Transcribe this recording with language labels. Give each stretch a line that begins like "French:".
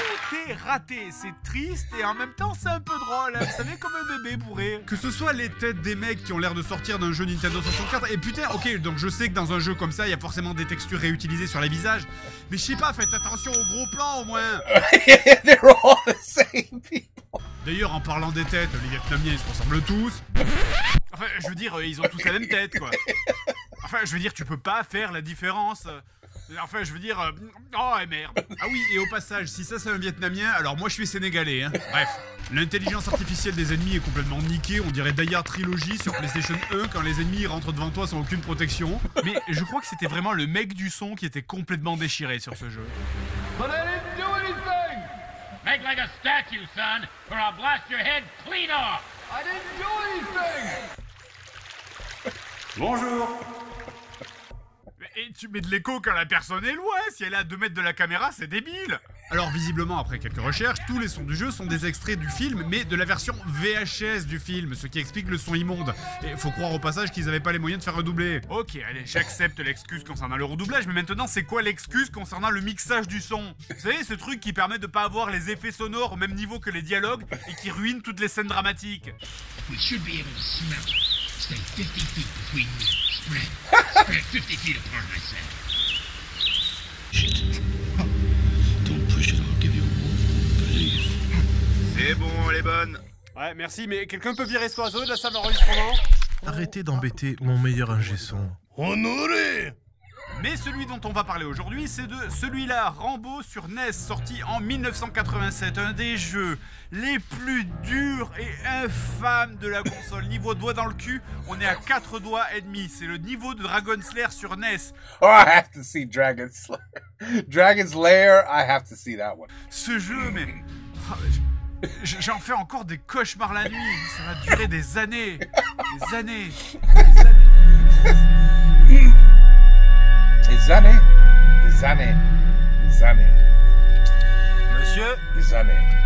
French: Tout est raté, c'est triste et en même temps c'est un peu drôle, hein. Vous savez, comme un bébé bourré. Que ce soit les têtes des mecs qui ont l'air de sortir d'un jeu Nintendo 64, et putain, ok, donc je sais que dans un jeu comme ça, il y a forcément des textures réutilisées sur les visages, mais je sais pas, faites attention aux gros plans au moins.
English: They're all the same people.
French: D'ailleurs, en parlant des têtes, les Vietnamiens ils se ressemblent tous. Enfin, je veux dire, ils ont tous la même tête, quoi. Enfin, je veux dire, tu peux pas faire la différence. Enfin, je veux dire... Oh, merde. Ah oui, et au passage, si ça c'est un Vietnamien, alors moi je suis sénégalais, hein. Bref, l'intelligence artificielle des ennemis est complètement niquée, on dirait Die Hard Trilogy sur PlayStation 1 quand les ennemis rentrent devant toi sans aucune protection. Mais je crois que c'était vraiment le mec du son qui était complètement déchiré sur ce jeu.
English: Make like a statue, son, or I'll blast your head clean off. I didn't do anything.
French: Bonjour. Et tu mets de l'écho quand la personne est loin. Si elle est à 2 mètres de la caméra, c'est débile. Alors visiblement, après quelques recherches, tous les sons du jeu sont des extraits du film, mais de la version VHS du film, ce qui explique le son immonde. Et faut croire au passage qu'ils avaient pas les moyens de faire redoubler. Ok, allez, j'accepte l'excuse concernant le redoublage, mais maintenant c'est quoi l'excuse concernant le mixage du son? Vous savez, ce truc qui permet de pas avoir les effets sonores au même niveau que les dialogues et qui ruine toutes les scènes dramatiques.
English: We should be able to smell it. Stay 50 feet between me. Spread 50 feet apart, I said. Shit. Don't push it, I'll give you a wolf. Believe.
French: C'est bon, elle est bonne. Ouais, merci, mais quelqu'un peut virer ce oiseau de la salle d'enregistrement? Arrêtez d'embêter mon meilleur ingé son. Honoré. Mais celui dont on va parler aujourd'hui, c'est de celui-là, Rambo sur NES, sorti en 1987, un des jeux les plus durs et infâmes de la console. Niveau doigt dans le cul, on est à 4 doigts et demi. C'est le niveau de Dragon's Lair sur NES.
English: Oh, I have to see Dragon's Lair. Dragon's Lair, I have to see that one.
French: Ce jeu, mais... J'en fais encore des cauchemars la nuit. Ça va durer des années. Des années. Des années. Des années, des années, des années. Monsieur. Des années.